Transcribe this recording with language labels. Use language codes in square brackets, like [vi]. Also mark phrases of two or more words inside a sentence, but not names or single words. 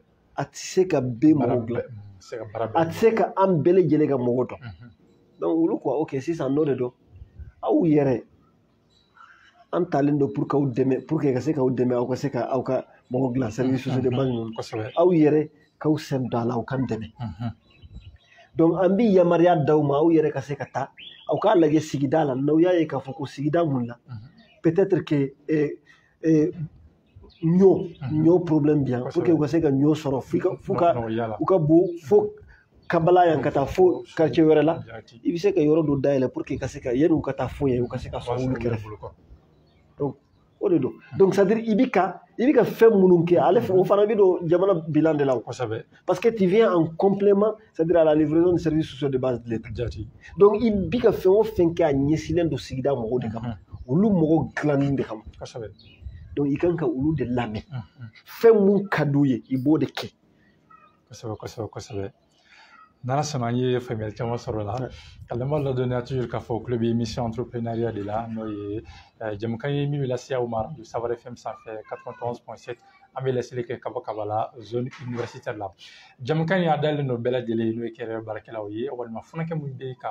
[bm] a tɛ se ka bɛɛ mɔgɔw dilan a tɛ se ka an bɛɛ lajɛlen ka mɔgɔ dɔn donc olu ko ok sisan n'o de don aw yɛrɛ an talen don pour k'aw dɛmɛ [fr] pour que [bm] ka se k'aw dɛmɛ aw ka se ka aw ka mɔgɔ dilan [fr] service sociaux de base [bm] ninnu aw yɛrɛ k'aw sen don a la aw kan dɛmɛ donc an bɛ yamaruya d'aw ma aw yɛrɛ ka se ka taa aw k'a lajɛ sigida la n'aw y'a ye k'a fɔ ko sigida mun na [fr] peut-être que [bm] ɲɔ problème bi yan pour que u ka se ka ɲɔ sɔrɔ u ka bon fo kabala yan ka taa fo quartier wɛrɛ la i bɛ se ka yɔrɔ dɔ dayɛlɛ pour que ka se ka yanni u ka taa fo yen u ka se ka sɔrɔ olu kɛrɛfɛ donc o de don donc [fr] c'est à dire [bm] i bɛ ka fɛn minnu kɛ ale o fana bɛ don jamana bilan de la o [fr] parce que tu viens en complément c'est à dire à la livraison de services sociaux de base de l'État [bm] donc i bɛ ka fɛn o fɛn kɛ a ɲɛsinnen don sigida mɔgɔw de kama olu mɔgɔw dilanni de kama donc i kan ka olu de lamɛn fɛn mun ka d'u ye i b'o de kɛ kosɛbɛ n'ala sɔnna an ye faamuyali caman sɔrɔ o la ka lamɛnbaaw ladɔnniya toujours k'a fɔ kulo bɛ [fr] émission entrepreneuriat [bm] de la n'o ye jamukan ye min bɛ lase aw ma radio Safari FM sanfɛ 91.7 an bɛ laseli kɛ ka bɔ Kaba [fr] zone universitaire [bm] la jamukan in a dalen don bɛɛ lajɛlen n'o ye kɛnyɛrɛye baarakɛlaw ye walima funankɛ minnu bɛ k'a